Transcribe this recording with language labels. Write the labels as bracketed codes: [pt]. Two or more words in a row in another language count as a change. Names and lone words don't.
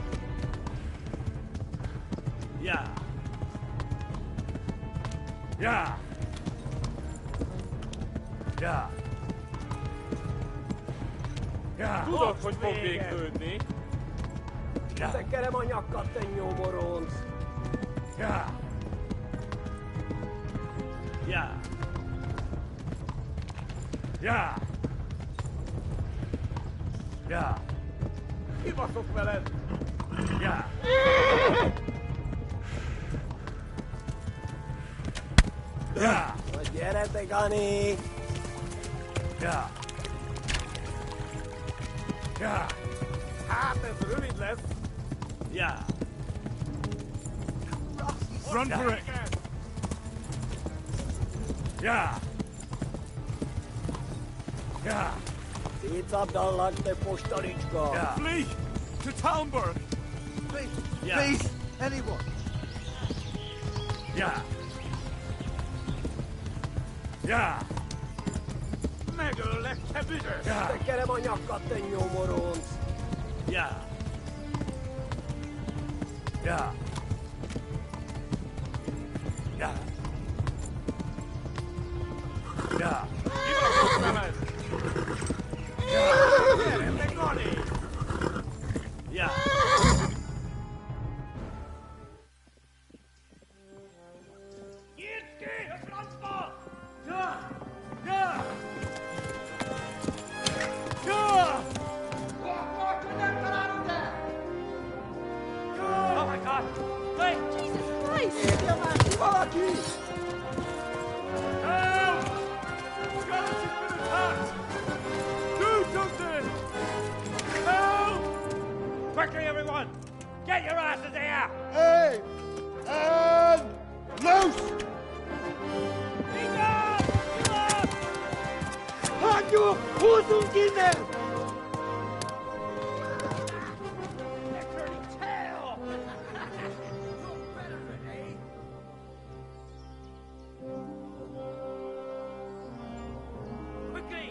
[hu] Yeah. Yeah. Ja. Ja. Tudod, hogy fog végződni. Ja. Tekerem a nyakat, te nyomoronc. Ja. Ja. Ja. Ja. Kibaszok veled. Ja. Ja. Gyere, te Gani! Ja. Ja. Hát ez rövid lesz. Ja. [en] Run for it! Ja. Ja. [hu] Szétszabdallak, te postalicska! Ja. [en] Flee! To Talmberg! Please, Yeah. please, anyone. Ja. Ja. [hu] Megöllek, te büdös! Ja. Tekerem a nyakat, te nyomoronc! Ja. Ja. Ja. Ja. Kibaszok veled! Ja. Gyere, te Gani! Ja. Nyitd ki a francba! Ja. Ja. Ja. [en] Oh my God! Wait! Jesus Christ! Érje már ki valaki! Help! Skeleton's been attacked! Do something! Help! Quickly, everyone! Get your asses here! Hey! And loose! [hu] Hagyjuk! Húzzunk innen! [en] Quickly!